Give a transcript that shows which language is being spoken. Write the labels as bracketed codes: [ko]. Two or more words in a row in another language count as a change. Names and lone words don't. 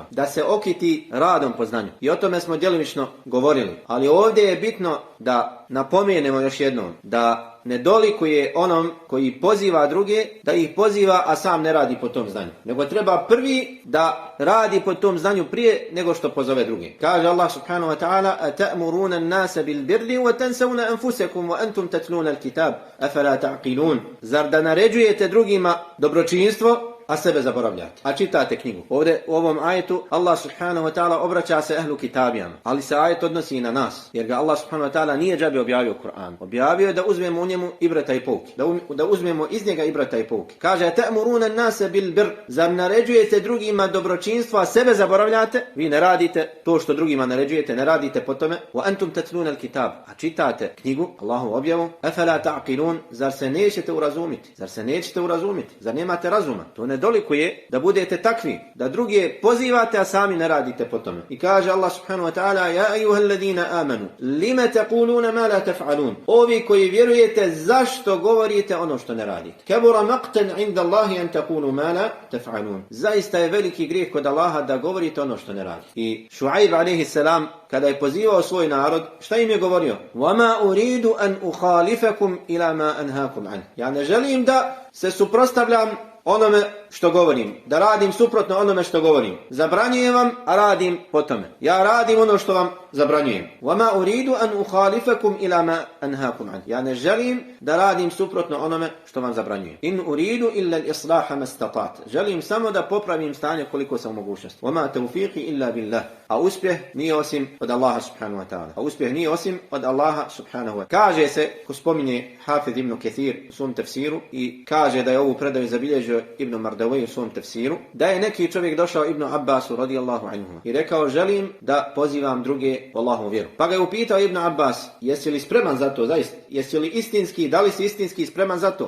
[bs] Da se okiti radom po znanju. I o tome smo djelomično govorili. Ali ovdje je bitno da napomenemo još jednom da ne dolikuje onom koji poziva druge da ih poziva, a sam ne radi po tom znanju. Nego treba prvi da radi po tom znanju prije nego što pozove druge. [ar] Kaže الله سبحانه وتعالى: "أتأمرون الناس بالبر وتنسون أنفسكم وأنتم تتلون الكتاب أفلا تعقلون." [bs] Zar da naređujete drugima dobročinstvo, a sebe zaboravljate, a čitate knjigu. Ovdje u ovom ajetu [ar] الله سبحانه وتعالى [bs] obraća se ehlu kitabijama, ali se ajet odnosi i na nas, jer ga [ar] الله سبحانه وتعالى [bs] nije džabe objavio Kur'an. Objavio je da uzmemo u njemu ibrata i pouke, da uzmemo iz njega ibrata i pouke. Kaže: [ar] "تأمرون الناس بالبر." [bs] Zar naređujete drugima dobročinstvo, a sebe zaboravljate? Vi ne radite to što drugima naređujete, ne radite po tome. [ar] وأنتم تتلون الكتاب, [bs] a čitate knjigu, Allahu objavu. [ar] أفلا تعقلون, [bs] zar se nećete urazumiti? Zar se nećete urazumiti? Zar nemate razuma? To ne dolikuje da budete takvi, da druge pozivate, a sami ne radite po tome. [ar] I kaže الله سبحانه وتعالى: "يا أيها الذين آمنوا لم تقولون ما لا تفعلون." [bs] Ovi koji vjerujete, zašto govorite ono što ne radite? [ar] كبر مقتا عند الله أن تقولوا ما لا تفعلون. [bs] Zaista je veliki grijeh kod Allaha da govorite ono što ne radite. I Šuajb [ar] عليه السلام [bs] kada je pozivao svoj narod, šta im je govorio? [ar] "وما أريد أن أخالفكم إلى ما أنهاكم عن." [bs] Ja ne želim da se suprotstavljam onome što govorim, da radim suprotno onome što govorim. Zabranjujem vam, a radim po tome. Ja radim ono što vam zabranjujem. [ar] وَمَا أُرِيدُ أَنْ أُخَالِفَكُمْ إِلَى مَا أَنْهَاكُمْ عَنْهُ. [bs] Ja ne želim da radim suprotno onome što vam zabranjujem. [ar] إِنْ أُرِيدُ إِلَّا الْإِصْلَاحَ مَا اسْتَطَعْتُ. [bs] Želim samo da popravim stanje koliko sam u mogućnosti. [ar] وَمَا تَوْفِيقِي إِلَّا بِاللَّهِ. [bs] A uspjeh nije osim od Allaha [ar] سبحانه وتعالى. [bs] A uspjeh nije osim od Allaha [ar] سبحانه وتعالى. [bs] Kaže se, ko spominje Hafid ibn Kathir u svom tefsiru i kaže da je ovu predaju zabilježio Ibn Mardawaj u svom tefsiru, da je neki čovjek došao Ibn Abbasu [ar] رضي الله عنهما [bs] i rekao: "Želim da pozivam druge u Allahovu vjeru." Pa ga je upitao Ibn Abbas: "Jesi li spreman za to zaista? Jesi li istinski, da li si istinski spreman za to?"